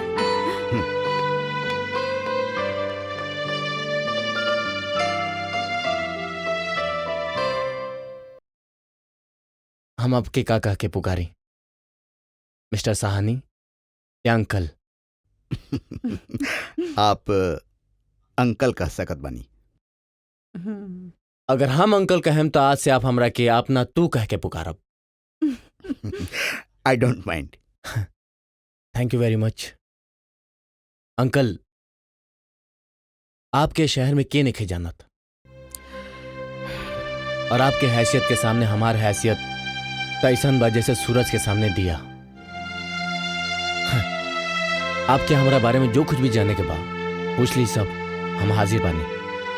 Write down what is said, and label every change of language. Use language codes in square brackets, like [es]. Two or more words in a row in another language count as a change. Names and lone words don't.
[bho] हम आपके का कह के पुकारी? मिस्टर साहनी या अंकल? आप अंकल कह सकत बानी। अगर हम अंकल कहें तो आज से आप हमरा के आप ना तू कह के पुकारब। [en] I don't mind. Thank you very much. [bho] अंकल, आपके शहर में के नहीं जानत, और आपके हैसियत के सामने हमार हैसियत तैसन बा जैसे सूरज के सामने दिया। आपके हमारा बारे में जो कुछ भी जाने के बाद पूछ ली सब, हम हाजिर बानी।